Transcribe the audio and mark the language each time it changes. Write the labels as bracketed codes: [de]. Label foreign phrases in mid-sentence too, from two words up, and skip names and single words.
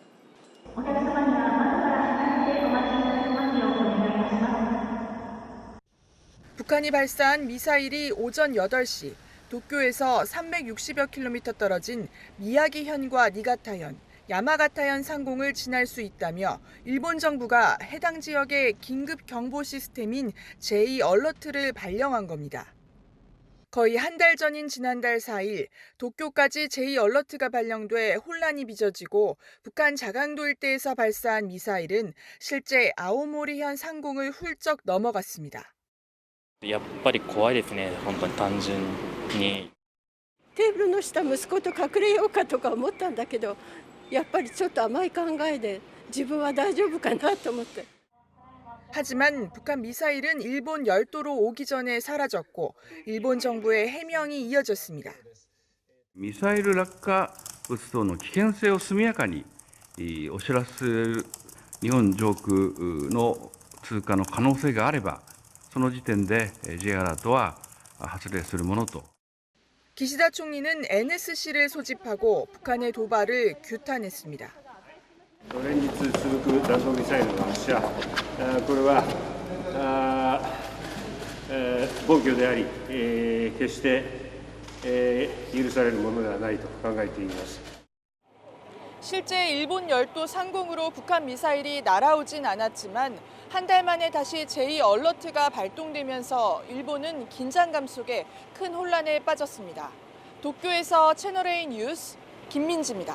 [ko] 북한이 발사한 미사일이 오전 8시 도쿄에서 360여 킬로미터 떨어진 미야기현과 니가타현, 야마가타현 상공을 지날 수 있다며 일본 정부가 해당 지역의 긴급 경보 시스템인 J-얼러트를 발령한 겁니다. 거의 한 달 전인 지난달 4일 도쿄까지 J-얼러트가 발령돼 혼란이 빚어지고 북한 자강도 일대에서 발사한 미사일은 실제 아오모리현 상공을 훌쩍 넘어갔습니다. [ja] やっぱり怖いですね、本当に単純に。テーブルの下息子と隠れようかとか思ったんだけど、やっぱりちょっと甘い考えで自分は大丈夫かなと思って。 [ko] 하지만 북한 미사일은 일본 열도로 오기 전에 사라졌고 일본 정부의 해명이 이어졌습니다. [ja] ミサイル落下物等の危険性を速やかにお知らせ日本上空の通過の可能性があればその時点で J アラートは発令するものと。 [ko] 기시다 총리는 NSC를 소집하고 북한의 도발을 규탄했습니다. [ja] 連日続く弾道ミサイルの発射、これは暴挙であり、決して許されるものではないと考えています。 [ko] 실제 일본 열도 상공으로 북한 미사일이 날아오진 않았지만 한 달 만에 다시 J-얼러트가 발동되면서 일본은 긴장감 속에 큰 혼란에 빠졌습니다. 도쿄에서 채널A 뉴스 김민지입니다.